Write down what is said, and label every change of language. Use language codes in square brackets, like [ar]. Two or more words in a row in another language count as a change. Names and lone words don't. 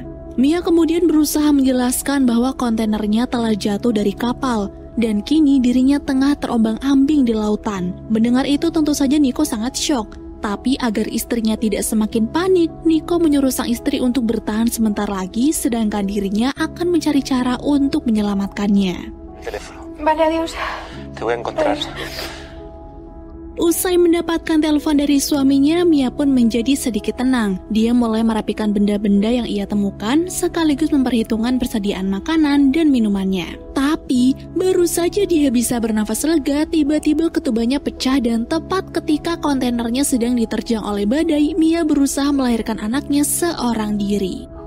[id] Mia kemudian berusaha menjelaskan bahwa kontainernya telah jatuh dari kapal. Dan kini dirinya tengah terombang-ambing di lautan. Mendengar itu tentu saja Nico sangat syok. Tapi agar istrinya tidak semakin panik, Nico menyuruh sang istri untuk bertahan sebentar lagi, sedangkan dirinya akan mencari cara untuk menyelamatkannya. [es] Vale, adiós. Te voy a encontrar. [id] Usai mendapatkan telepon dari suaminya, Mia pun menjadi sedikit tenang. Dia mulai merapikan benda-benda yang ia temukan, sekaligus memperhitungkan persediaan makanan dan minumannya. Tapi, baru saja dia bisa bernafas lega, tiba-tiba ketubannya pecah dan tepat ketika kontainernya sedang diterjang oleh badai, Mia berusaha melahirkan anaknya seorang diri.